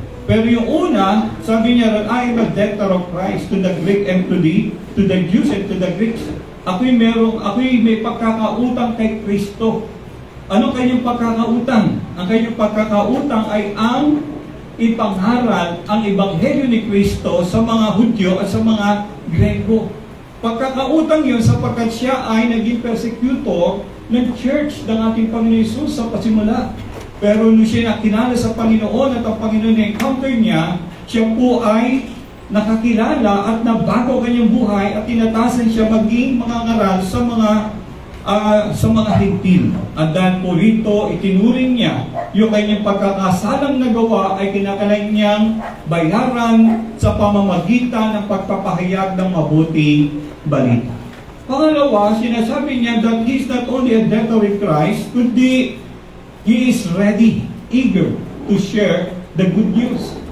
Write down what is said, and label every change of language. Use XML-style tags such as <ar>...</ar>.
<tl>Pero yung una, sabi niya,</tl> <en>I am a debtor of Christ to the Greek and to the Jews and to the Greeks.</en> <tl>Ako'y may pagkakautang kay Kristo. Ano kanyang pagkakautang? Ang kanyang pagkakautang ay ang ipangharal ang Ebanghelyo ni Kristo sa mga Hudyo at sa mga Grego. Pagkakautang yun sapagkat siya ay naging persecutor ng church ng ating Panginoon Jesus sa pasimula. Pero nung siya nakilala sa Panginoon at ang Panginoon na-encounter niya, siya po ay nakakilala at nabago kanyang buhay at tinatasan siya maging mga ngaral sa mga hintil. At dahil po rito, itinuring niya yung kanyang pagkakasalang nagawa ay kinakailangan niyang bayaran sa pamamagitan ng pagpapahayag ng mabuting balita. Pangalawa, sinasabi niya</tl> <en>that he is not only a debtor with Christ,</en> <tl>kundi</tl> <en>he is ready, eager to share the good news.</en>